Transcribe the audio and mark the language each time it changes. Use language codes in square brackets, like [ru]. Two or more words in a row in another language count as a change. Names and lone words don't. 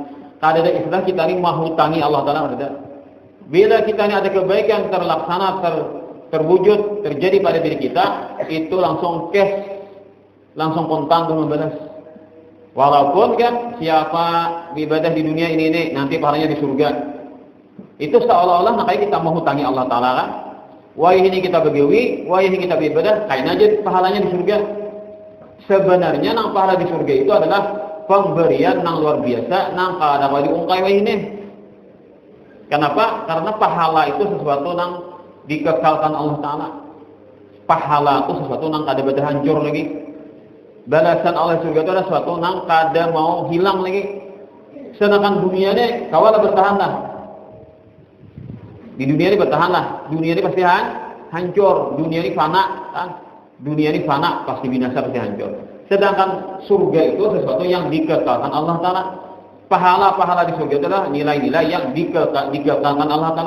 [id] Ada istilah kita ini menghutangi Allah Ta'ala, ada. Bila kita ini ada kebaikan terlaksana, terwujud, terjadi pada diri kita, itu langsung cash, langsung kontan untuk membalas. Walaupun kan siapa ibadah di dunia ini nanti pahalanya di surga. Itu seolah-olah makanya kita menghutangi Allah Ta'ala kan. Wah ini kita begawi, wah ini kita beribadah, kain aja pahalanya di surga. Sebenarnya nang pahala di surga itu adalah pemberian nang luar biasa, nang kada diungkai wah ini. Kenapa? Karena pahala itu sesuatu nang dikekalkan Allah Ta'ala. Pahala itu sesuatu nang kada beda hancur lagi. Balasan Allah surga itu adalah sesuatu nang kada mau hilang lagi. Sedangkan dunia ini kawalah bertahanlah. Di dunia ini bertahanlah. Dunia ini pasti hancur. Dunia ini fana kan? Dunia ini fana pasti binasa, pasti hancur. Sedangkan surga itu sesuatu yang dikekalkan Allah Ta'ala. Pahala-pahala di surga itu adalah nilai-nilai yang dikekalkan Allah Ta'ala.